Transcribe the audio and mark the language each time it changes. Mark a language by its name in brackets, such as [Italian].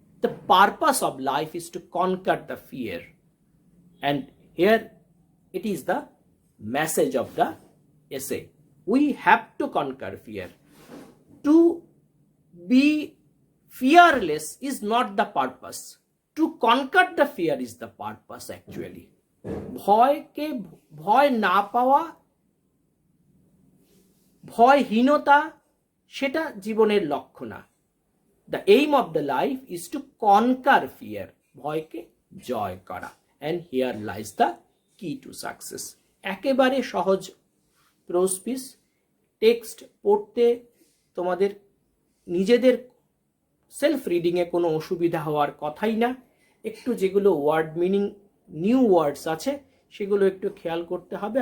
[English] The purpose of life is to conquer the fear, and here it is the message of the essay. We have to conquer fear. To be fearless is not the purpose. To conquer the fear is the purpose actually. [Bangla] ভয়কে ভয় না পাওয়া, ভয়হীনতা সেটা জীবনের লক্ষ্য না. [English] The aim of the life is to conquer fear, ভয়কে জয় করা. And here lies the key to success. [Bangla] একেবারে সহজ প্রোজ পিস. টেক্সট পড়তে তোমাদের নিজেদের সেলফ রিডিংয়ে কোনো অসুবিধা হওয়ার কথাই না. একটু যেগুলো ওয়ার্ড মিনিং নিউ ওয়ার্ডস আছে সেগুলো একটু খেয়াল করতে হবে.